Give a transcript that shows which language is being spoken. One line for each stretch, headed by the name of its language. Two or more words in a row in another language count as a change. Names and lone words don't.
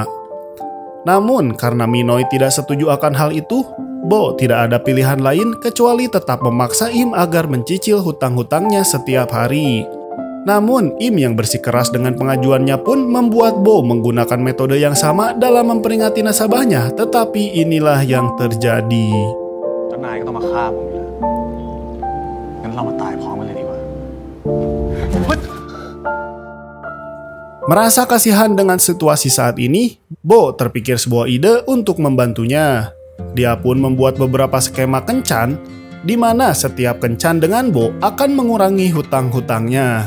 Indonesian: Namun karena Minoy tidak setuju akan hal itu, Bo tidak ada pilihan lain kecuali tetap memaksa Im agar mencicil hutang-hutangnya setiap hari. Namun, Im yang bersikeras dengan pengajuannya pun membuat Bo menggunakan metode yang sama dalam memperingati nasabahnya, tetapi inilah yang terjadi.
Thai: เจ้านายก็ต้องมาฆ่าผมอยู่แล้วงั้นเรามาตายพร้อมกันเลยดีกว่า
Indonesian: Merasa kasihan dengan situasi saat ini, Bo terpikir sebuah ide untuk membantunya. Dia pun membuat beberapa skema kencan, di mana setiap kencan dengan Bo akan mengurangi hutang-hutangnya.